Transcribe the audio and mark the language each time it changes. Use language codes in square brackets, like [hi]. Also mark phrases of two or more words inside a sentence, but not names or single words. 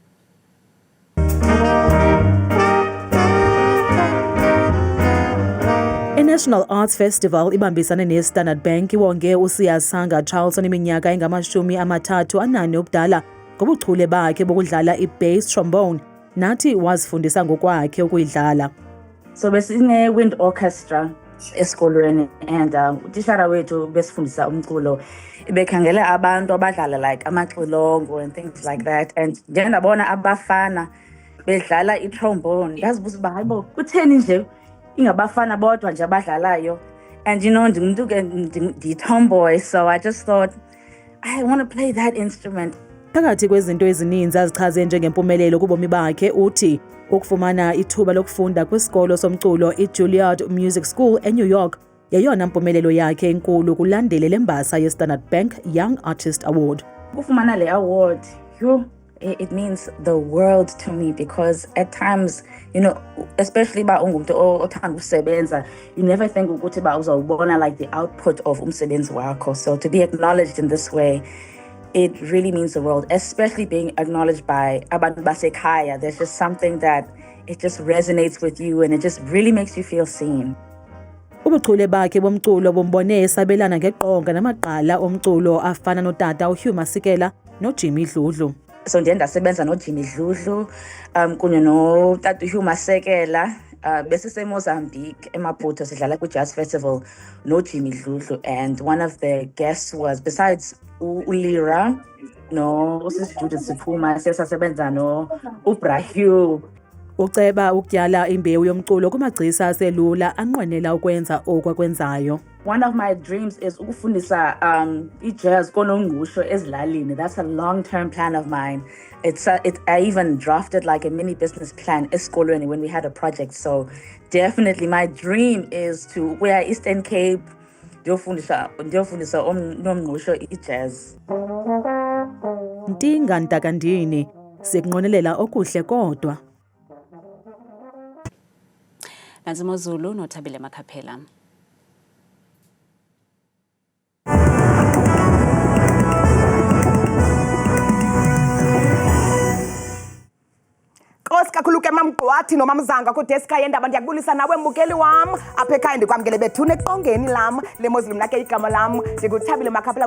[xh] I-National Arts Festival ibambisane ne-Standard Bank iwonge uSiyasanga Charles oneminyaka engama-34 obudala ngobuchule bakhe bokudlala i-bass trombone, nathi wazifundisa ngokwakhe ukuyidlala. So besine- [en] wind orchestra [xh] esikolweni and utishara wethu besifundisa umculo bekhangela abantu abadlala like amaxilongo [en] and things like that, [xh] and nje ndabona abafana bedlala i-trombone ndazibuza uba hayibo kutheni nje ingabafana bodwa nje abadlalayo, [en] and you know [xh] ndingumuntu ke ndiyi-tomboy, [en] so I just thought I want to play that instrument. [xh] Phakathi kwezinto ezininzi azichaze njengempumelelo kubomi bakhe uthi ukufumana ithuba lokufunda kwisikolo somculo i-Juilliard Music School eNew York yeyona mpumelelo yakhe enkulu kulandele lembasa ye-Standard Bank Young Artist Award. Ukufumana le [en] award, it means the world to me, because at times, you know, especially [xh] ba ungumuntu othanda ukusebenza, [en] you never think [xh] ukuthi ba uzawubona [en] like the output of [xh] umsebenzi wakho. [en] So to be acknowledged in this way, it really means the world, especially being acknowledged by [xh] abantu basekhaya. [en] There's just something that it just resonates with you and it just really makes you feel seen. [xh] Ubuchule bakhe bomculo bombone esabelana ngeqonga namaqala omculo afana notata uHugh Masekela noJimmy Dludlu. So ndiye ndasebenza noJimmy Dludlu kunye notata uHugh Masekela besiseMozambique eMaputo sidlala kwi-Jazz Festival noJimmy Dludlu, [en] and one of the guests was, besides uLira no-Sis Judith Siphuma, [xh] siyasebenza no-Ubrahim. Uceba ukutyala imbewu yomculo kumagcisa aselula anqwenela ukwenza okwakwenzayo. [en] One of my dreams is [xh] ukufundisa i-jazz konongqusho ezilalini. [en] That's a long-term plan of mine. I even drafted like a mini business plan esikolweni when we had a project. So definitely my dream is to wear Eastern Cape, [xh] ndiyofundisa nomngqusho i-jazz. Ntinga ntakandini sikunqwenelela okuhle kodwa. Nansi Mozulu noThabile Makhaphela. Kakhulu ke mamgqwathi nomamzanga kudeska yendaba ndiyakubulisa nawe mbukeli wam apha ekhaya ndikwamkele bethuna eqongeni lam lemozulu mna ke igama lam ndinguthabile Makhaphela